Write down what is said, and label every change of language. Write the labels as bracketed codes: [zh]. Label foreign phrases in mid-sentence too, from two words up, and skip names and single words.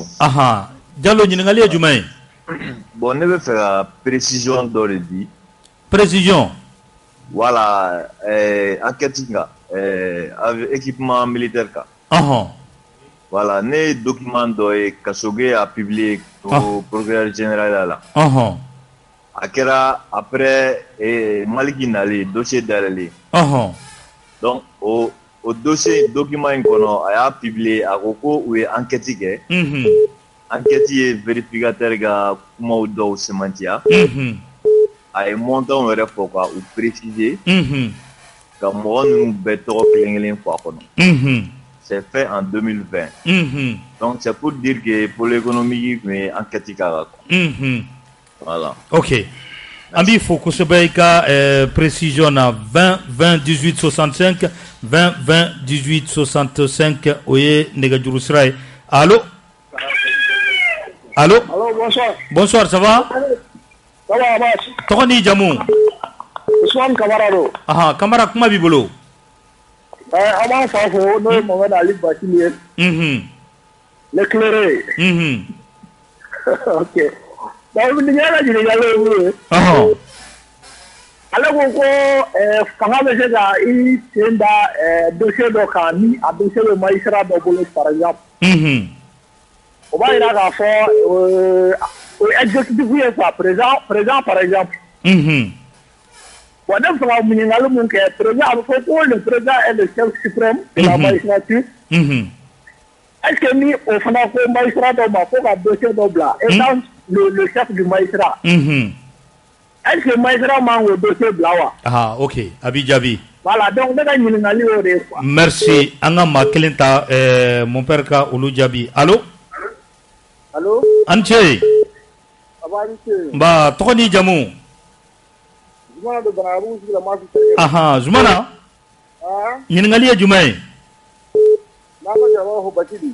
[bm] Jalo ɲininkali ye jumɛn ye bon ne bɛ fɛ ka précision dɔ de di précision voilà enquête kan équipement militaire kan voilà ne ye document dɔ ye Kasoge [fr] a publié au procureur général [bm] la a kɛra après Maliki nalen dossier dayɛlɛlen donc o dossier document in kɔnɔ a y'a publié a ko ko u ye enquête kɛ enquête ye vérificateur ka kumaw dɔw semantiya a ye montant yɛrɛ fɔ ka u préciser ka mɔgɔ ninnu bɛɛ tɔgɔ kelen kelen fɔ a kɔnɔ [fr] c'est fait en 2020 donc c'est pour dire que pour l'économie [bm] tun ye enquête k'a kan voilà ok an b'i fo kosɛbɛ i ka précision na 20 20 18 65 20 20 18 65 o ye nɛgɛjuru sira ye [fr] allo bonsoir ça va [bm] tɔgɔ ni jamu Usman Kamara do Kamara kuma b'i bolo an b'a fa fo n'o ye Mohamed Ali Bakili ye l'éclairé ok donc ni yɛrɛ ɲininkali ye mun ye ale ko fanga bɛ se ka i sen da dossier dɔ kan ni a dossier bɛ magistrat dɔ bolo [fr] par exemple [bm] o b'a jira k'a fɔ o ye exécutif ye [fr] quoi président par exemple [bm] bon ne bɛ fɛ ka ɲininkali mun kɛ président a bɛ fɔ ko [fr] le président est le chef suprême de la magistrature est-ce que [bm] ni au fana ko magistrat dɔ ma fo ka dossier dɔ bila [fr] étant le chef du magistrat est-ce que [bm] magistrat man k'o dossier bila wa ok a b'i jaabi voilà donc ne ka ɲininkali y'o de ye quoi merci an ka maa kelen ta [fr] mon père [bm] ka olu jaabi allo an ce nba tɔgɔ ni jamu Zumana do Banabu sigi la maa fi tɛgɛ Zumana ɲininkali ye jumɛn ye n'a ma jaba fɔ Basidi